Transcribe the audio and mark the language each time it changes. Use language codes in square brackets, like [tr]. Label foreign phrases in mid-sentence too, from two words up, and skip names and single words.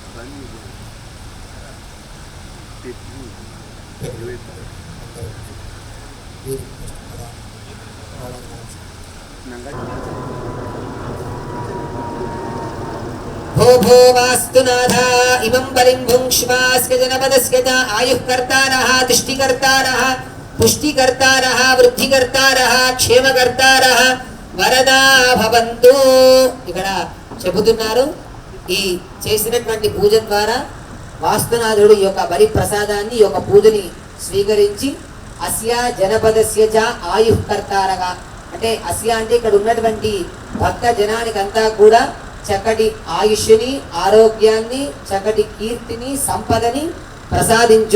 [sa] भो भो वास्तुनाथ इमं बलिं भुङ्क्ष्वास्य जनपदस्य च आयुःकर्तारः दृष्टिकर्तारः पुष्टिकर्तारः वृद्धिकर्तारः क्षेमकर्तारः వరదా భవంతు. [te] ఇక్కడ చెబుతున్నారు ఈ చేసినటువంటి పూజ ద్వారా వాస్తునాథుడు ఈ యొక్క బలి ప్రసాదాన్ని ఈ యొక్క పూజని స్వీకరించి [sa] అస్య జనపదస్య చ [te] ఆయుఃకర్తారగా, అంటే అస్య అంటే ఇక్కడ ఉన్నటువంటి భక్త జనానికంతా కూడా చక్కటి ఆయుష్ని, ఆరోగ్యాన్ని, చక్కటి కీర్తిని, సంపదని ప్రసాదించు.